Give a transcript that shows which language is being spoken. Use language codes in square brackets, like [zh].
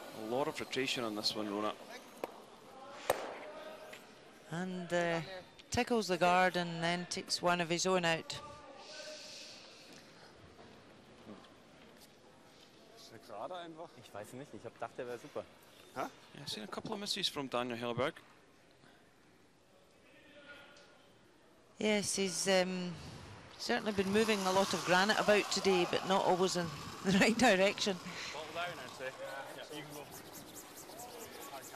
[en] A lot of rotation on this one, Rona. And tickles the guard and then takes one of his own out. [de] Ich weiß nicht, ich dachte, er wäre super. [en] Yeah, I've seen a couple of misses from Daniel Helberg. Yes, he's certainly been moving a lot of granite about today, but not always in the right direction. Bottle down, I'd say. Yeah, you can go.